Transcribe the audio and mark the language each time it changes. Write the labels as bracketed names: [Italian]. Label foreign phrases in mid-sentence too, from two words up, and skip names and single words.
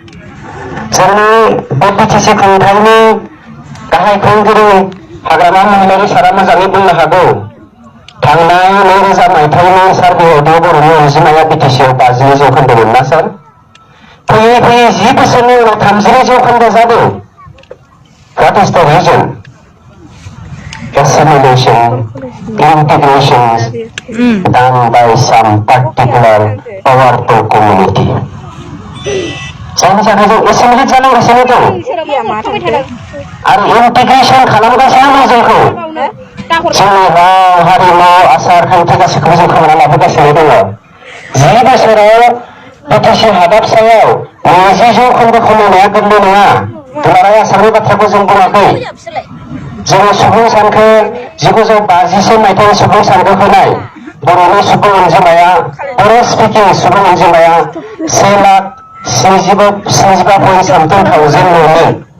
[Bodo] जोंनि बे बिटिसि खुंथायनि गाहाय गाहाय खुंगिरि हाग्रामा महिलारि सारा मोजाङै बुंनो हागौ थांनाय 2000 मायथाइनि सार्भेआवदि बर'नि अनजिमाया बिटिसिआव 50 जौखोन्दोमोन ना सार फैयै फैयै 10 बोसोरनि उनाव 32 जौखोन्दो जादों [English] What is the reason? Assimilation, integrations done by some particular powerful community. [Bodo] जायनि थाखाय जों एसेम्बलिट जानांगासिनो दं आरो इन्टिग्रेसन खालामगासिनो दं जोंखौ जोंनि राव हारिमु आसार खान्थि गासैखौबो जों खोमाना लाबोगासिनो दङ 10 बोसोराव बिटिसि हादाबसायाव 20 जौखोन्दो खमायनाया गोरलै नङा दुलाराय आसामनि बाथ्राखौ जों बुङाखै जोङो सुबुं सानखो 1950 मायथाइनि सुबुं सानखो होनाय बर'नि सुबुं अनजिमाया बर' स्पिकिं सुबुं अनजिमाया 1,75,000 मोनोमोन